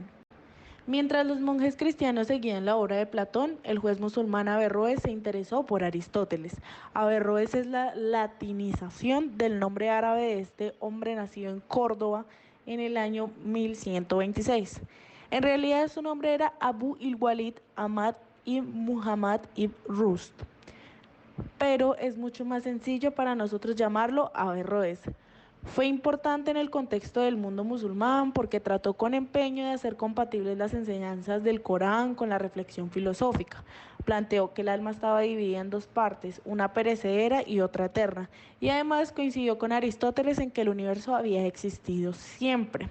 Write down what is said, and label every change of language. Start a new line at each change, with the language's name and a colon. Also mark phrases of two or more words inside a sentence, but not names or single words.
Spanish: Mientras los monjes cristianos seguían la obra de Platón, el juez musulmán Averroes se interesó por Aristóteles. Averroes es la latinización del nombre árabe de este hombre nacido en Córdoba en el año 1126. En realidad su nombre era Abu il-Walid Ahmad ibn Muhammad ibn Rust, pero es mucho más sencillo para nosotros llamarlo Averroes. Fue importante en el contexto del mundo musulmán porque trató con empeño de hacer compatibles las enseñanzas del Corán con la reflexión filosófica. Planteó que el alma estaba dividida en dos partes, una perecedera y otra eterna, y además coincidió con Aristóteles en que el universo había existido siempre.